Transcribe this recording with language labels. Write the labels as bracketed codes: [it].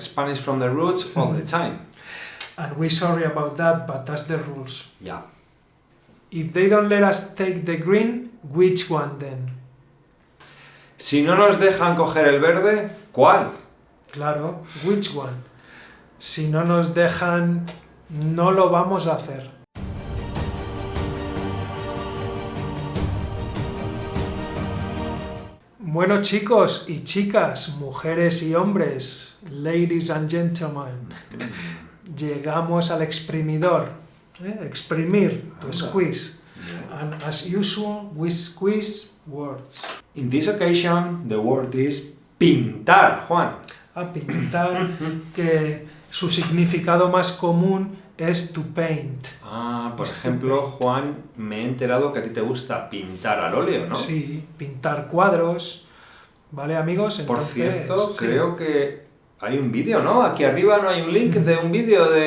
[en] Spanish from the roots all the time. And we're sorry about that, but that's the rules. [es] Ya. [en] If they don't let us take the green, which one then? [es] Si no nos dejan coger el verde, ¿cuál? Claro, [en] which one? [es] Si no nos dejan, no lo vamos a hacer. Bueno, chicos y chicas, mujeres y hombres, [en] ladies and gentlemen, [es] llegamos al exprimidor. [en] Exprimir, to squeeze. And as usual, we squeeze words. In this occasion, the word is pintar, Juan. [es] A pintar, que su significado más común es [en] to paint. [es] Por ejemplo, Juan, me he enterado que a ti te gusta pintar al óleo, ¿no? Sí, pintar cuadros. ¿Vale, amigos? Por Entonces, cierto, sí. creo que hay un vídeo, ¿no? Aquí arriba no hay un link de un vídeo de